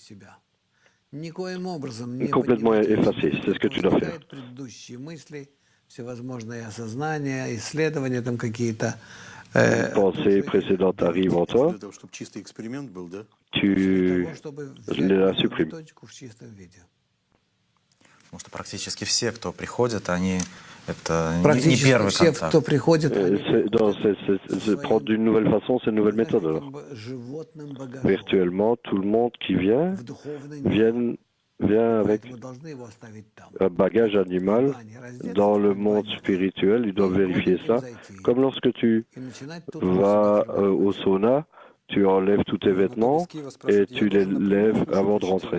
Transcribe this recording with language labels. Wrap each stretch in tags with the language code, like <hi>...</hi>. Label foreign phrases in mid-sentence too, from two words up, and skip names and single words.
<fr>Complètement effacé, c'est ce que tu dois faire. Une pensée précédente arrive en toi, tu la supprimes.</fr> <ru>Практически все, кто приходит, это не первый контакт.</ru> <fr>Prendre d'une nouvelle façon, c'est une nouvelle méthode. Alors. Virtuellement, tout le monde qui vient avec un bagage animal dans le monde spirituel. Ils doivent vérifier ça. Comme lorsque tu vas au sauna, tu enlèves tous tes vêtements et tu les lèves avant de rentrer.</fr>